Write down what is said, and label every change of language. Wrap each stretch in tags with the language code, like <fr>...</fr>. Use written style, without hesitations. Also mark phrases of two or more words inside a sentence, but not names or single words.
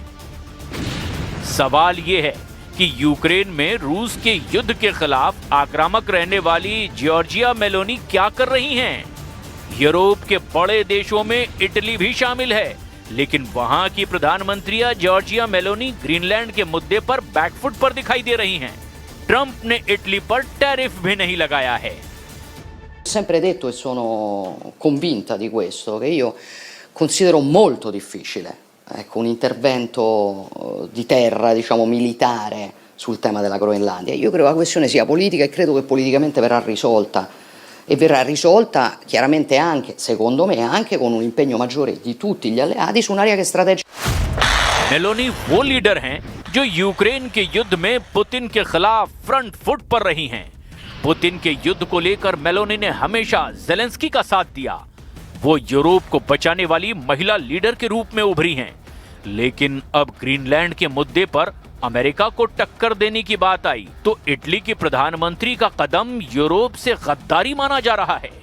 <hi>सवाल ये है कि यूक्रेन में रूस के युद्ध के खिलाफ आक्रामक रहने वाली जॉर्जिया मेलोनी क्या कर रही हैं? यूरोप के बड़े देशों में इटली भी शामिल है, लेकिन वहां की प्रधानमंत्री जॉर्जिया मेलोनी ग्रीनलैंड के मुद्दे पर बैकफुट पर दिखाई दे रही हैं। ट्रंप ने इटली पर टैरिफ भी नहीं लगाया है।</hi> <it>Ho sempre detto e sono convinta di questo, che io considero molto difficile, ecco, un intervento di terra, diciamo militare, sul tema della Groenlandia. Io credo che la questione sia politica e credo che politicamente verrà risolta, e verrà risolta chiaramente anche, secondo me, anche con un impegno maggiore di tutti gli alleati su un'area che è strategica.</it> <hi>मेलोनी वो लीडर हैं जो यूक्रेन के युद्ध में पुतिन के खिलाफ</hi> <en>front foot</en> <hi>पर रही हैं। पुतिन के युद्ध को लेकर मेलोनी ने हमेशा ज़ेलेंस्की का साथ दिया। वो यूरोप को बचाने वाली महिला लीडर के रूप में उभरी हैं। लेकिन अब ग्रीनलैंड के मुद्दे पर अमेरिका को टक्कर देने की बात आई तो इटली के प्रधानमंत्री का कदम यूरोप से गद्दारी माना जा रहा है।</hi>